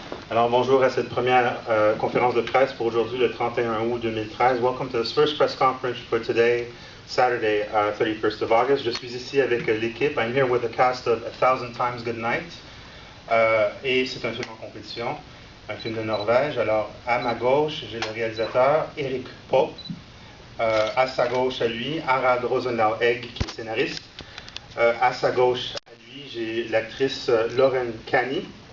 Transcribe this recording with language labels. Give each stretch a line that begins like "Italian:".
French: Alors bonjour à cette première conférence de presse pour aujourd'hui le 31 août 2013.
English: Welcome to this first press conference for today, Saturday, 31st of August.
French: Je suis ici avec l'équipe.
English: I'm here with the cast of 1000 Times Goodnight.
French: Et c'est un film en compétition, un film de Norvège. Alors à ma gauche, j'ai le réalisateur Erik Poppe. À sa gauche à lui, Harald Rosendahl-Egg, qui est scénariste. À sa gauche à lui, j'ai l'actrice Lauren Canny.